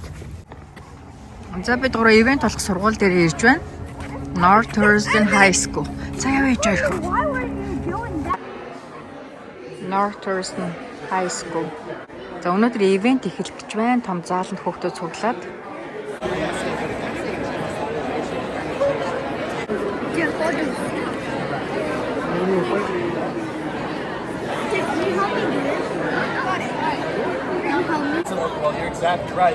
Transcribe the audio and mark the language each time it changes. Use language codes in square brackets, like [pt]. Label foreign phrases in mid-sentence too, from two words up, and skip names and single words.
[mn] За бид 3 ивент болох сургууль дээр ирж байна. North Thurston High School. За яв ээж хоёр. North Thurston High School. За өнөөдөр ивент эхэлж байна. Том зааланд хүүхдүүд цуглаад. [en] Well, you're exactly right.